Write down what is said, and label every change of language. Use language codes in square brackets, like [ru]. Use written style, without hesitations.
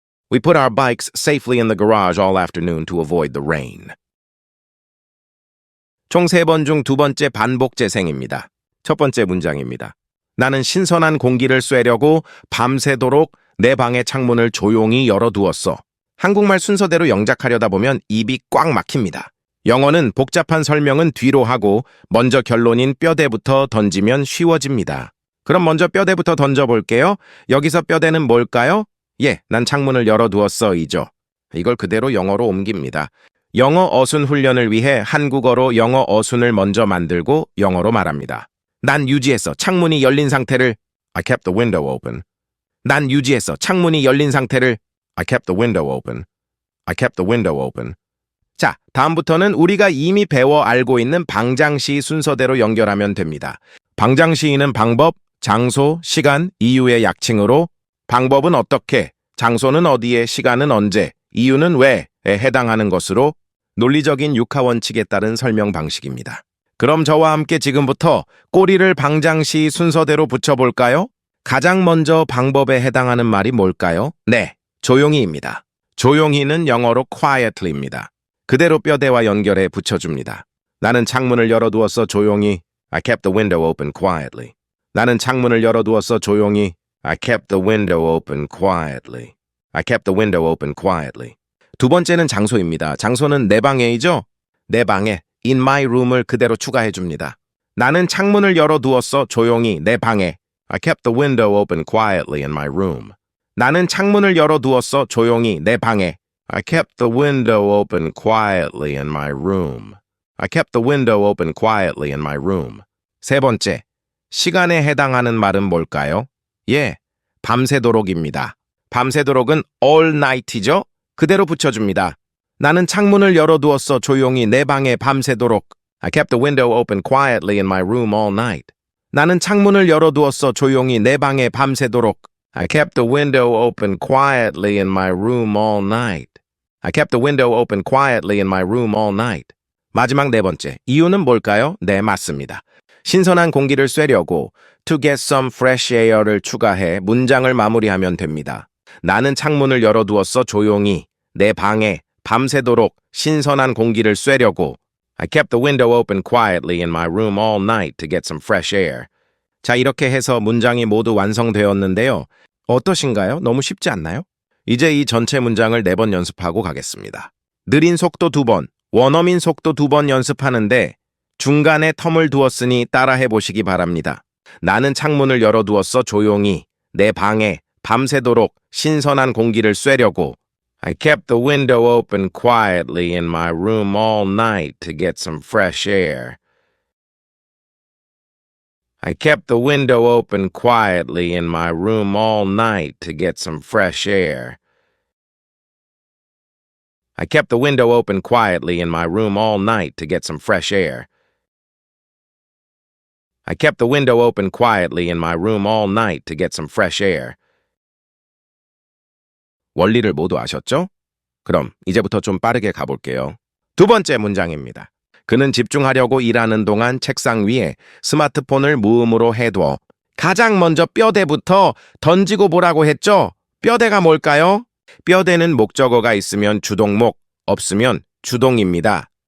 [en] We put our bikes safely in the garage all afternoon to avoid the rain. [ko] 총 3번 중 2번째 반복 재생입니다. 첫 번째 문장입니다. 나는 신선한 공기를 쐬려고 밤새도록 내 방의 창문을 조용히 열어두었어. 한국말 순서대로 영작하려다 보면 입이 꽉 막힙니다. 영어는 복잡한 설명은 뒤로 하고 먼저 결론인 뼈대부터 던지면 쉬워집니다. 그럼 먼저 뼈대부터 던져볼게요. 여기서 뼈대는 뭘까요? 난 창문을 열어두었어 이죠. 이걸 그대로 영어로 옮깁니다. 영어 어순 훈련을 위해 한국어로 영어 어순을 먼저 만들고 영어로 말합니다. 난 유지했어. 창문이 열린 상태를 [en] I kept the window open. [ko] 난 유지했어. [en] 창문이 열린 상태를 I kept the window open. I kept the window open. [ko] 자, 다음부터는 우리가 이미 배워 알고 있는 방장시 순서대로 연결하면 됩니다. 방장시인은 방법, 장소, 시간, 이유의 약칭으로 방법은 어떻게, 장소는 어디에, 시간은 언제, 이유는 왜에 해당하는 것으로 논리적인 육하원칙에 따른 설명 방식입니다. 그럼 저와 함께 지금부터 꼬리를 방장시 순서대로 붙여볼까요? 가장 먼저 방법에 해당하는 말이 뭘까요? 네, 조용히입니다. 조용히는 영어로 quietly입니다. 그대로 뼈대와 연결해 붙여줍니다. 나는 창문을 열어두었어 조용히. [en] I kept the window open quietly. [ko] 나는 창문을 열어두었어 조용히. [en] I kept the window open quietly. I kept the window open quietly. [ko] 두 번째는 장소입니다. 장소는 내 방에이죠? 내 방에 [en] in my room [ko] 을 그대로 추가해줍니다. 나는 창문을 열어두었어 조용히 내 방에. [en] I kept the window open quietly in my room. [ko] 나는 창문을 열어두었어 조용히 내 방에. [en] I kept the window open quietly in my room. I kept the window open quietly in my room. [ko] 세 번째, 시간에 해당하는 말은 뭘까요? 밤새도록입니다. 밤새도록은 [en] all night [ko] 이죠? 그대로 붙여줍니다. 나는 창문을 열어두었어 조용히 내 방에 밤새도록. [en] I kept the window open quietly in my room all night. [ko] 나는 창문을 열어두었어 조용히 내 방에 밤새도록. [en] I kept the window open quietly in my room all night. I kept the window open quietly in my room all night. [ko] 마지막 네 번째, 이유는 뭘까요? 네, 맞습니다. 신선한 공기를 쐬려고 [en] to get some fresh air [ko] 를 추가해 문장을 마무리하면 됩니다. 나는 창문을 열어두었어 조용히 내 방에 밤새도록 신선한 공기를 쐬려고. [en] I kept the window open quietly in my room all night to get some fresh air. [ko] 자, 이렇게 해서 문장이 모두 완성되었는데요. 어떠신가요? 너무 쉽지 않나요? 이제 이 전체 문장을 4번 연습하고 가겠습니다. 느린 속도 2번, 원어민 속도 2번 연습하는데 중간에 텀을 두었으니 따라해 보시기 바랍니다. 나는 창문을 열어두었어 조용히 내 방에 밤새도록 신선한 공기를 쐬려고. [en] I kept the window open quietly in my room all night to get some fresh air. I kept the window open quietly in my room all night to get some fresh air. I kept the window open quietly in my room all night to get some fresh air. I kept the window open quietly in my room all night to get some fresh air. [ko] 원리를 모두 아셨죠? 그럼 이제부터 좀 빠르게 가볼게요. 두 번째 문장입니다. 그는 집중하려고 일하는 동안 책상 위에 스마트폰을 무음으로 해둬. 가장 먼저 뼈대부터 던지고 보라고 했죠? 뼈대가 뭘까요? 뼈대는 목적어가 있으면 주동목, 없으면 주동입니다.